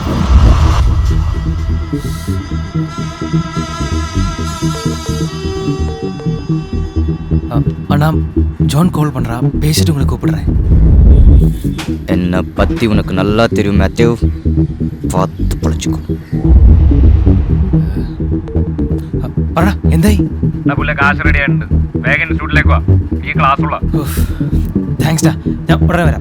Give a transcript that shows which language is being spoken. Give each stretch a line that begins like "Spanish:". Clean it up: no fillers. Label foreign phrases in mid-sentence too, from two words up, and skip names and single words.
Tamil: அண்ணா ஜான் கால் பண்ணுறான், பேசிட்டு உங்களை கூப்பிடுறேன். என்னை பற்றி உனக்கு நல்லா தெரியும் மேத்யூ, பார்த்து பழச்சிக்கோ.
Malayalam: പറ എന്തായി? കാശ് റെഡി ആയിട്ടുണ്ട്, വേഗം ഇൻസ്റ്റിറ്റ്യൂട്ടിലേക്ക് വാ, ഈ ക്ലാസ് ഉള്ള. താങ്ക്സ് ഡാ, ഞാൻ ഉടനെ വരാം.